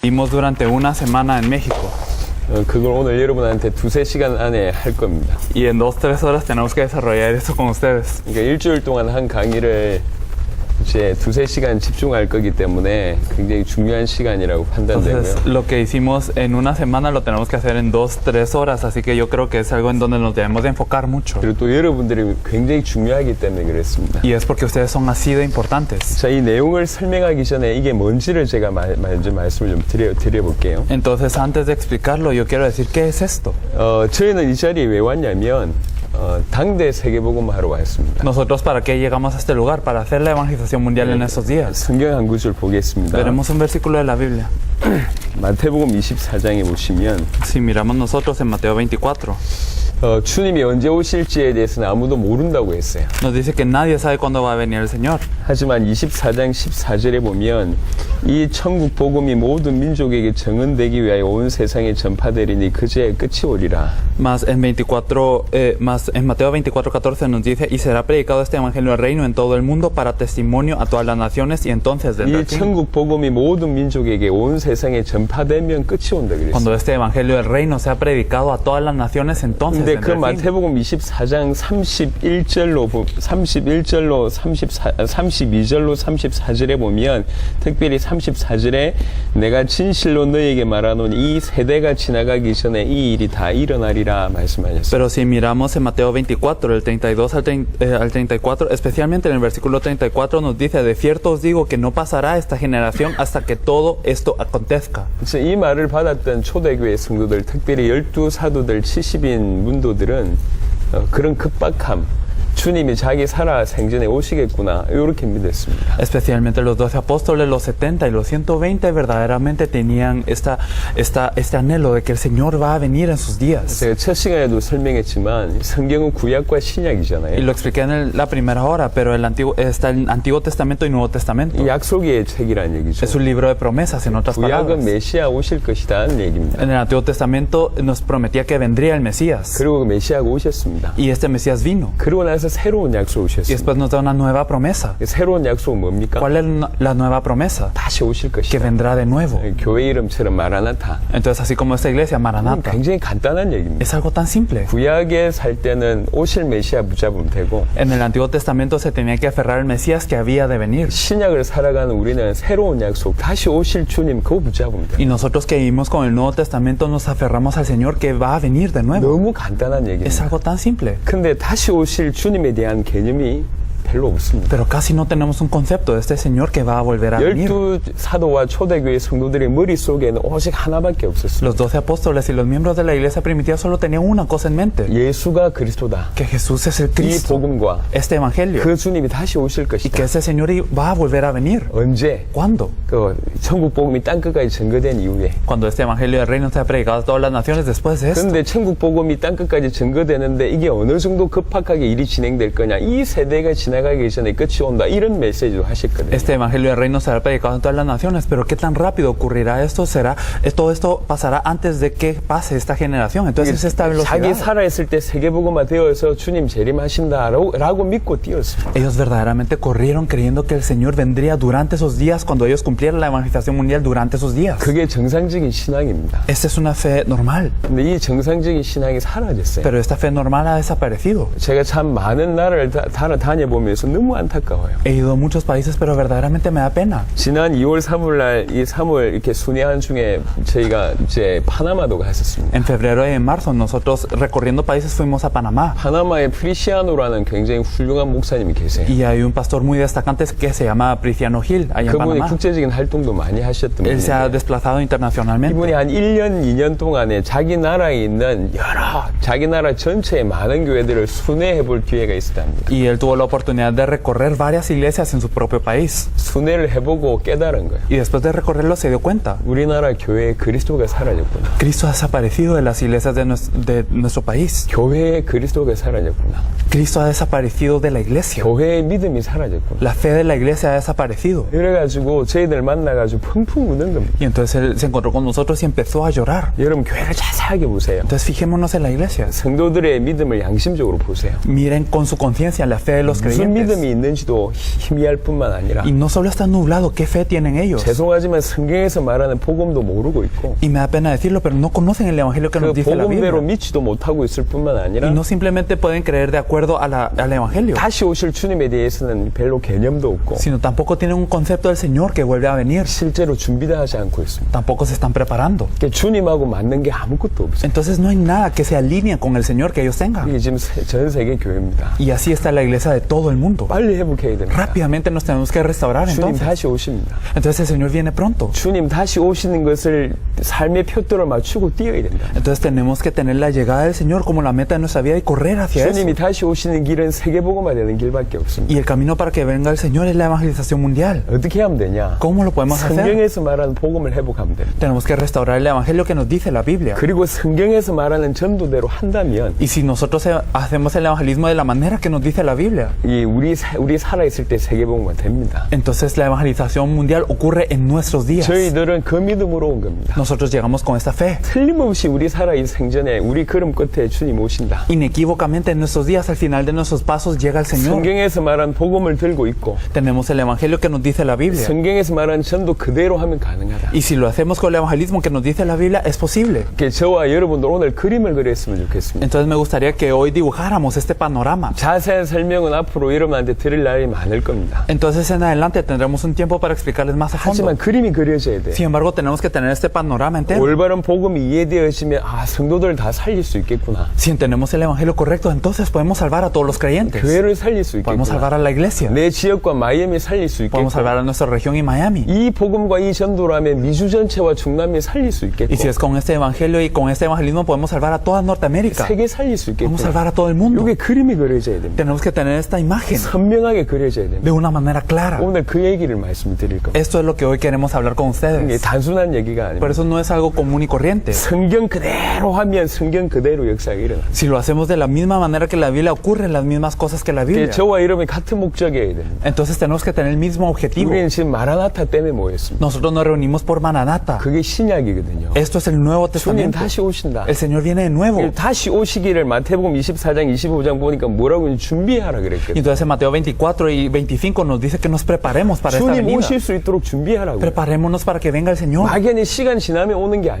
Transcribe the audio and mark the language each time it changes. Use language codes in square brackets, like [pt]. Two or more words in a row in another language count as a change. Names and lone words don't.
[es] Vivimos durante una semana en México [ko] 그걸 오늘 여러분한테 2-3시간 안에 할 겁니다. [es] y en 2-3 horas tenemos que desarrollar esto con ustedes. [ko] 그러니까 일주일 동안 한 강의를 이제 2-3시간 집중할 거기 때문에 굉장히 중요한 시간이라고 판단되고요. [es] Entonces, lo que hicimos en una semana lo tenemos que hacer en 2-3 horas, así que yo creo que es algo en donde nos debemos de enfocar mucho. [ko] 그리고 또 여러분들이 굉장히 중요하기 때문에 그렇습니다. [es] Y es porque ustedes son así de importantes. [ko] 자, 이 내용을 설명하기 전에 이게 뭔지를 제가 먼저 말씀을 좀 드려볼게요. [es] Entonces, antes de explicarlo, yo quiero decir, ¿qué es esto? [ko] 저희는 이 자리에 왜 왔냐면 당대 세계복음 하러 왔습니다. [es] Nosotros, ¿para qué llegamos a este lugar? Para hacer la evangelización mundial en estos días. [ko] 성경 한 구절 보겠습니다. [es] Veremos un versículo de la Biblia. [ko] 마태복음 24장에 보시면 [es] Si miramos nosotros en Mateo 24, [ko] 주님이 언제 오실지에 대해서는 아무도 모른다고 했어요. [es] nos dice que nadie sabe cuándo va a venir el Señor. [ko] 하지만 24장 14절에 보면 이 천국 복음이 모든 민족에게 증언되기 위하여 온 세상에 전파되리니 그제야 끝이 오리라. [es] Más en Mateo 24:14 nos dice, y será predicado este evangelio del reino en todo el mundo para testimonio a todas las naciones y entonces vendrá [ko] 이 [es] el fin. [ko] 천국 복음이 모든 민족에게 온 세상에 전파되면 끝이 온다 그랬어요. [es] Cuando este evangelio del reino sea predicado a todas las naciones, entonces [ko] 근데 그 [es] vendrá el fin. [ko] 마태복음 24장 32절로 32절로 34절에 보면 특별히 34절에 내가 진실로 너희에게 말하노니 이 세대가 지나가기 전에 이 일이 다 일어나리라 말씀하셨어요. [es] Pero si miramos en Mateo 24, del 32 al 34, especialmente en el versículo 34 nos dice, de cierto os digo que no pasará esta generación hasta que todo esto acontezca. [ko] 그래서 이 말을 받았던 초대교회 성도들, 특별히 12사도들 70인 문도들은 그런 급박함, 주님이 자기 살아 생전에 오시겠구나 이렇게 믿었습니다. [es] Especialmente los 12 apóstoles, los 70 y los 120 verdaderamente tenían este anhelo de que el Señor va a venir en sus días. [ko] 제가 첫 시간에도 설명했지만 성경은 구약과 [es] Y [ko] 신약이잖아요. [es] lo expliqué en la primera hora, pero está el Antiguo Testamento y Nuevo Testamento. [ko] 이 약속의 책이라는 얘기죠. [es] Es un libro de promesas, en otras [ko] 구약은 [es] palabras. [ko] 메시아 오실 것이다는 얘기입니다. [es] En el Antiguo Testamento nos prometía que vendría el Mesías. [ko] 그리고 그 메시아가 오셨습니다. [es] Y este Mesías vino. [ko] 그러고 나서 새로운 약속 [es] Y [ko] 오셨습니다. [es] después nos da una nueva promesa. [ko] 새로운 약속은 뭡니까? [es] ¿Cuál es la nueva promesa? [ko] 다시 오실 [es] Que [ko] 것이다. [es] vendrá de nuevo. [ko] 교회 이름처럼 마라나타. [es] Entonces, así como esta iglesia, Maranatha, [ko] 굉장히 간단한 얘기입니다. [es] es algo tan simple. [ko] 구약에 살 때는 오실 메시아 붙잡으면 되고 [es] En el Antiguo Testamento se tenía que aferrar al Mesías que había de venir. [ko] 신약을 살아가는 우리는 새로운 약속, 다시 오실 주님 그거 붙잡으면 돼요. [es] Y nosotros que vivimos con el Nuevo Testamento nos aferramos al Señor que va a venir de nuevo. [ko] 너무 간단한 [es] Es [ko] 얘기입니다. [es] algo tan simple. [ko] 근데 다시 오실 주님에 대한 개념이 별로 없습니다. [es] Pero casi no tenemos un concepto de este Señor que va a volver a venir. [ko] 12사도와 초대교회 성도들의 머릿속에는 오직 하나밖에 없었어요. [es] Los 12 apóstoles y los miembros de la iglesia primitiva solo tenían una cosa en mente. [ko] 예수가 그리스도다. [es] Que Jesús es el [ko] 이 [es] Cristo. [ko] 복음과 [es] Este evangelio. [ko] 그 주님이 다시 오실 [es] Y que [ko] 것이다. [es] ese Señor va a volver a venir. [ko] 언제? [es] ¿Cuándo? [ko] 그 천국 복음이 땅 끝까지 증거된 이후에. [es] Cuando este evangelio del reino sea predicado a todas las naciones después de esto. [ko] 그런데 천국 복음이 땅 끝까지 증거되는데 이게 어느 정도 급박하게 일이 진행될 거냐. 이 세대가 지나가기 전에 끝이 온다. 이런 메시지도 하셨거든요. [es] Este evangelio del reino será predicado en todas las naciones, pero ¿qué tan rápido ocurrirá esto? Todo esto pasará antes de que pase esta generación. Entonces esta [ko] 자기 [es] velocidad. [ko] 살아있을 때 세계복음화 되어서 주님 재림하신다라고 믿고 뛰었어요. [es] Ellos verdaderamente corrieron creyendo que el Señor vendría durante esos días cuando ellos cumplieran la evangelización mundial durante esos días. [ko] 그게 정상적인 신앙입니다. [es] Esta es una fe normal, [ko] 근데 이 정상적인 신앙이 사라졌어요. [es] pero esta fe normal ha desaparecido. [ko] 제가 참 많은 나라를 다녀보면서 너무 안타까워요. [es] He ido a muchos países, pero verdaderamente me da pena. [ko] 지난 2월 3월 날 이 3월 이렇게 순회한 중에 저희가 이제 파나마도 갔었습니다. [es] En febrero y en marzo nosotros recorriendo países fuimos a Panamá. [ko] 파나마에 프리시아노라는 굉장히 훌륭한 목사님이 계세요. [es] Y hay un pastor muy destacante que se llama Priciano Gil, allá en [ko] 그분이 [es] Panamá. [ko] 국제적인 활동도 많이 하셨던 [es] Él se ha [ko] 분인데 [es] desplazado internacionalmente. [ko] 이분이 한 1년, 2년 동안에 자기 나라에 있는 자기 나라 전체의 많은 교회들을 순회해 볼 기회가 있었답니다. [es] Y él tuvo la oportunidad de recorrer varias iglesias en su propio país. [ko] 순회를 해보고 깨달은 거예요. [es] Y después de recorrerlo se dio cuenta. [ko] 우리나라 교회에 그리스도가 사라졌구나. [es] Cristo ha desaparecido de las iglesias de nuestro país. [ko] 교회에 그리스도가 사라졌구나. [es] Cristo ha desaparecido de la iglesia. [ko] 교회의 믿음이 사라졌구나. [es] La fe de la iglesia ha desaparecido. [ko] 이래가지고 저희들 만나가지고 펑펑 우는 겁니다. [es] Y entonces él se encontró con nosotros y empezó a llorar. [ko] 여러분 교회를 자세하게 보세요. [es] Entonces fijémonos en la iglesia. [ko] 성도들의 믿음을 양심적으로 보세요. [es] Miren con su conciencia la fe de los [ko] 무슨 [es] creyentes. [ko] 믿음이 있는지도 희미할 뿐만 아니라 [es] Y no solo está nublado qué fe tienen ellos. [ko] 죄송하지만 성경에서 말하는 복음도 모르고 있고 [es] Y me da pena decirlo, pero no conocen el evangelio que [ko] 그 [es] nos dice la [ko] 복음대로 [es] Biblia. [ko] 믿지도 못하고 있을 뿐만 [es] Y [ko] 아니라 [es] no simplemente pueden creer de acuerdo al evangelio, [ko] 다시 오실 주님에 대해서는 별로 개념도 없고 [es] sino tampoco tienen un concepto del Señor que vuelve a venir. [ko] 실제로 준비도 하지 않고 있습니다. [es] Tampoco se están preparando. [ko] 그러니까 주님하고 맞는 게 아무것도 없어요. [es] Entonces no hay nada que se alinee con el Señor que ellos tengan. [ko] 이게 지금 전 세계 교회입니다. [es] Y así está la iglesia de todo el mundo. [ko] 빨리 회복해야 됩니다. [es] Rápidamente nos tenemos que restaurar [ko] 주님 [es] entonces. [ko] 다시 오십니다. [es] Entonces el Señor viene pronto. [ko] 주님 다시 오시는 것을 삶의 표대로 맞추고 뛰어야 된다. [es] Entonces tenemos que tener la llegada del Señor como la meta de nuestra vida y correr hacia eso. [ko] 주님이 다시 오시는 길은 세계복음화 되는 길밖에 없습니다. [es] Y el camino para que venga el Señor es la evangelización mundial. [ko] 어떻게 하면 되냐? [es] ¿Cómo lo podemos hacer? [ko] 성경에서 말하는 복음을 회복하면 됩니다. [es] Tenemos que restaurar el evangelio que nos dice la Biblia. [ko] 그리고 성경에서 말하는 전도대로 한다면 [es] Y si nosotros hacemos el evangelismo de la manera que nos dice la Biblia, [ko] 이 우리 살아있을 때 세계복음화 됩니다. [es] entonces la evangelización mundial ocurre en nuestros días. [ko] 저희들은 그 믿음으로 온 겁니다. [es] Nosotros llegamos con esta fe. [ko] 틀림없이 우리 살아있는 생전에 우리 걸음 끝에 주님 오신다. [es] Inequívocamente en nuestros días, al final de nuestros pasos, llega el Señor. [ko] 성경에서 말한 복음을 들고 있고 [es] Tenemos el evangelio que nos dice la Biblia. [ko] 성경에서 말한 전도 그대로 하면 가능하다. [es] Y si lo hacemos con el evangelismo que nos dice la Biblia, es posible. [ko] 이렇게 저와 여러분들 오늘 그림을 그렸으면 좋겠습니다. [es] Entonces me gustaría que hoy dibujáramos este panorama. [ko] 자세한 설명은 앞으로 여러분한테 드릴 날이 많을 겁니다. [es] Entonces en adelante tendremos un tiempo para explicarles más a fondo. [ko] 하지만 그림이 그려져야 돼. [es] Sin embargo, tenemos que tener este panorama entero. [ko] 올바른 복음이 이해되어지면 성도들 다 살릴 수 있겠구나. [es] Si entendemos el evangelio correcto, entonces podemos salvar a todos los creyentes. [ko] 교회를 살릴 수 [es] Podemos salvar [ko] 있겠구나. [es] a la iglesia. [ko] 내 지역과 마이애미 살릴 수 [es] Podemos [ko] 있겠구나. [es] salvar a nuestra región y Miami. [ko] 이 복음과 이 전도라면 미주 전체와 중남미 살릴 수 있겠고 [es] Y si es con este evangelio y con este evangelismo, podemos salvar a toda Norteamérica. [ko] 세계 살릴 수 [es] Podemos [ko] 있겠구나. [es] salvar a todo el mundo. [ko] 이게 그림이 그려져야 됩니다. [es] Tenemos que tener esta imagen [ko] 선명하게 그려져야 됩니다. [es] de una manera clara. [ko] 오늘 그 얘기를 말씀드릴 겁니다. [es] Esto es lo que hoy queremos hablar con [ko] 이게 [es] ustedes. [ko] 단순한 얘기가 [es] Pero [ko] 아닙니다. [es] eso no es algo común y corriente. [ko] 성경 그대로 하면 성경 그대로 역사가 일어납니다. [es] Si lo hacemos de la misma manera que la Biblia, ocurren las mismas cosas que la Biblia. [ko] 저와 여러분이 같은 목적이어야 됩니다. [es] Entonces tenemos que tener el mismo objetivo. [ko] 우리는 지금 마라나타 때문에 모였습니다. [es] Nosotros nos reunimos por Maranata. [ko] 그게 신약이거든요. [es] Esto es el Nuevo [ko] 주님 [es] Testamento. [ko] 다시 오신다. [es] El Señor viene de nuevo. [ko] 다시 오시기를 마태복음 24장 25장 보니까 뭐라고 준비하라 [es] Y [ko] 그랬거든요. [es] entonces en Mateo 24 y 25 nos dice que nos preparemos para esta [ko] 주님 [es] venida. [ko] 오실 수 있도록 준비하라고. [es] Preparémonos para que venga el Señor. [ko] 막연히 시간 지나면 오는 게